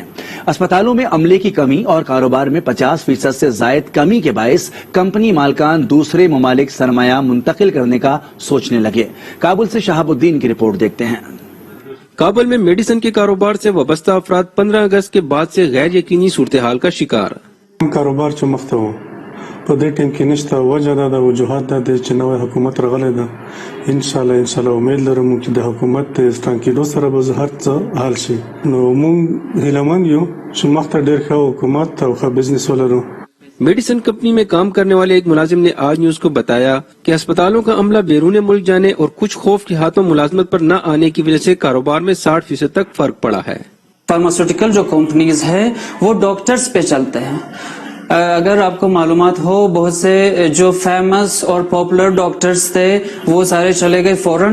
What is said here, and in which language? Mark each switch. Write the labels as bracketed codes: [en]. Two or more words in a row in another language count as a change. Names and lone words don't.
[ur] اسپتالوں میں عملے کی کمی اور کاروبار میں 50% سے زائد کمی کے باعث کمپنی مالکان دوسرے ممالک سرمایہ منتقل کرنے کا سوچنے لگے. کابل سے شہاب الدین کی رپورٹ دیکھتے ہیں. کابل میں میڈیسن کے کاروبار سے وابستہ افراد 15 اگست کے بعد سے غیر یقینی صورتحال کا شکار. [ps] کاروبار چې مخته و په دې ټیم کې نشته، وجه دا د وجوهات دا دی چې نوی حکومت راغلی ده. انشاءالله امید لرم چې د حکومت ستان کېدو سره به هر څه حل شي. نو موږ هیلهمند یو چې مخته ډېر ښه حکومت او ښه بزنس ولرو. [ur] میڈیسن کمپنی میں کام کرنے والے ایک ملازم نے آج نیوز کو بتایا کہ اسپتالوں کا عملہ بیرون ملک جانے اور کچھ خوف کے ہاتھوں ملازمت پر نہ آنے کی وجہ سے کاروبار میں 60% تک فرق پڑا ہے. فارماسیوٹیکل جو کمپنیز ہے وہ ڈاکٹرز پہ چلتے ہیں. اگر آپ کو معلومات ہو، بہت سے جو فیمس اور پاپولر ڈاکٹرز تھے وہ سارے چلے گئے فوراً.